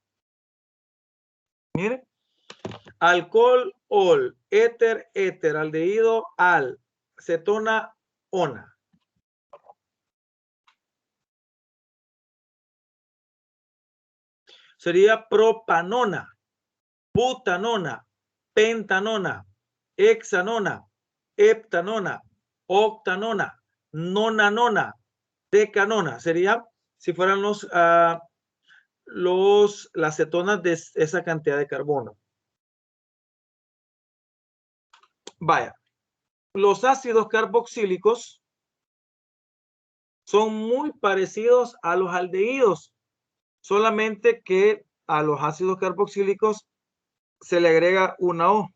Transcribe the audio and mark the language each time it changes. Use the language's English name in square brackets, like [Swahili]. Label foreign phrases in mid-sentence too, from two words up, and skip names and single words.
[Spanish] Miren, alcohol, ol, éter, éter, aldehído, al, cetona, ona. Sería propanona, butanona, pentanona, hexanona, heptanona, octanona, nonanona, decanona. Sería si fueran las cetonas de esa cantidad de carbono. Vaya, los ácidos carboxílicos son muy parecidos a los aldehídos, solamente que a los ácidos carboxílicos se le agrega una O.